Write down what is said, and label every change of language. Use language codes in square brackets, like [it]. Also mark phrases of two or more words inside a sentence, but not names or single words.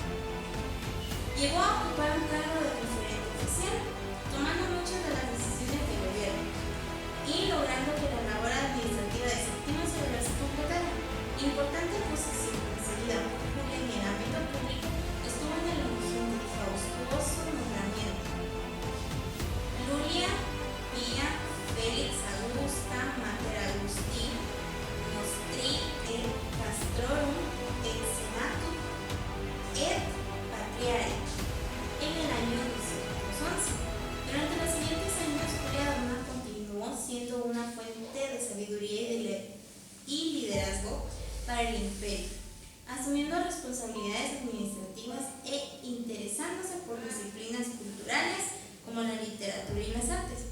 [es] Llegó a ocupar un cargo de referente oficial, tomando muchas de las decisiones de logrando que la labor administrativa de Séptimo Severo se completara. Importante posición conseguida por Julia en el ámbito público estuvo en el origen del faustuoso nombramiento. [la] Lulia Pia Felix Augusta Mater Augusti Nostri et Castrorum et Senatum et Patriae [es] en el año 211. Durante los siguientes años, Julia Donna continuó siendo una fuente de sabiduría y liderazgo para el imperio, asumiendo responsabilidades administrativas e interesándose por disciplinas culturales como la literatura y las artes.